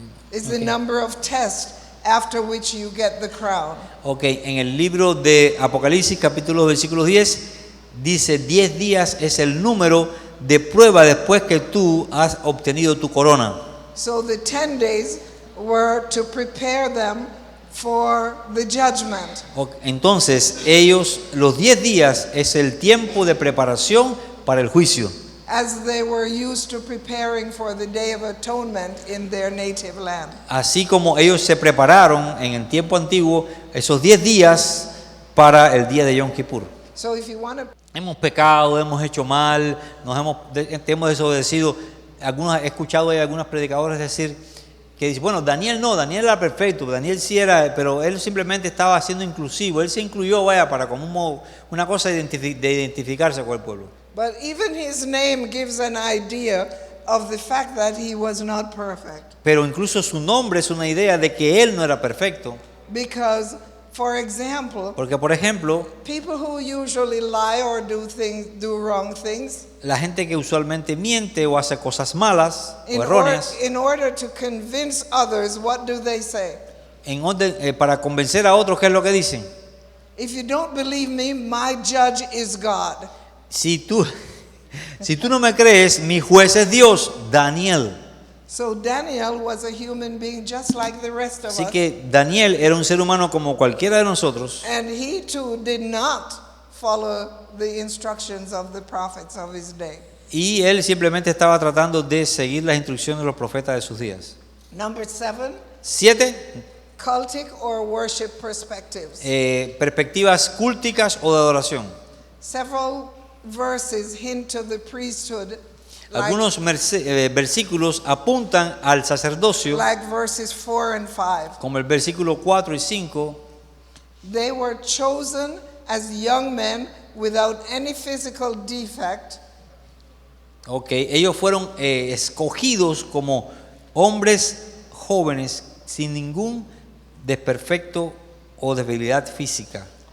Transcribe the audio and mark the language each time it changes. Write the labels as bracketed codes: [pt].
[en] the number of tests after which you get the crown. [es] ok, en el libro de Apocalipsis, capítulo 2, versículo 10, dice 10 días es el número de prueba después que tú has obtenido tu corona. [en] So the 10 days were to prepare them for the judgment. [es] Entonces, los 10 días es el tiempo de preparación para el juicio. [en] as they were used to preparing for the Day of Atonement in their native land. [es] Así como ellos se prepararon en el tiempo antiguo esos 10 días para el día de Yom Kippur. [en] So if you want to [es] Hemos pecado, hemos hecho mal, te hemos desobedecido. He escuchado a algunos predicadores decir que dicen, bueno, Daniel era perfecto, Daniel sí era, pero él simplemente estaba siendo inclusivo, él se incluyó, para como una cosa de identificarse con el pueblo. [en] But even his name gives an idea of the fact that he was not perfect. [es] Pero incluso su nombre es una idea de que él no era perfecto. [en] Because, for example, [es] Porque, por ejemplo, [en] people who usually lie or do wrong things, [es] la gente que usualmente miente o hace cosas malas o erróneas, [en] in order to convince others, what do they say? [es] para convencer a otros, ¿qué es lo que dicen? [en] If you don't believe me, my judge is God. [es] Si tú no me crees, mi juez es Dios, Daniel. [en] So Daniel was a human being just like the rest of [es] Así [en] us. [es] que Daniel era un ser humano como cualquiera de nosotros. [en] And he too did not follow the instructions of the prophets of his day. [es] Y él simplemente estaba tratando de seguir las instrucciones de los profetas de sus días. [en] Number 7, [es] 7, [en] cultic or worship perspectives. [es] perspectivas culticas o de adoración. [en] Several verses hint to the priesthood, [es] Algunos versículos apuntan al sacerdocio, [en] like verses 4 and 5. [es] como el versículo 4 y 5. [en] They were chosen as young men without any physical defect, [es] Ellos fueron escogidos como hombres jóvenes sin ningún desperfecto o debilidad física.